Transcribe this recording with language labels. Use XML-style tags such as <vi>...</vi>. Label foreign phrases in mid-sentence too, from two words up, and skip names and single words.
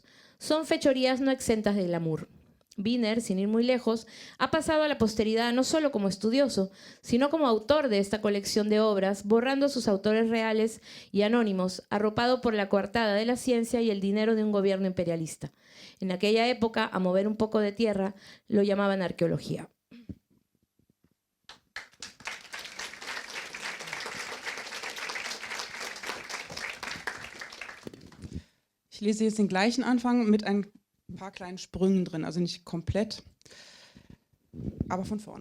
<es>Son fechorías no exentas de glamour. Wiener, sin ir muy lejos, ha pasado a la posteridad no solo como estudioso, sino como autor de esta colección de obras, borrando a sus autores reales y anónimos, arropado por la coartada de la ciencia y el dinero de un gobierno imperialista. En aquella época, a mover un poco de tierra, lo llamaban arqueología.</es> <de>Ich lese jetzt den gleichen Anfang mit ein paar kleinen Sprüngen drin, also nicht komplett, aber von vorne.</de>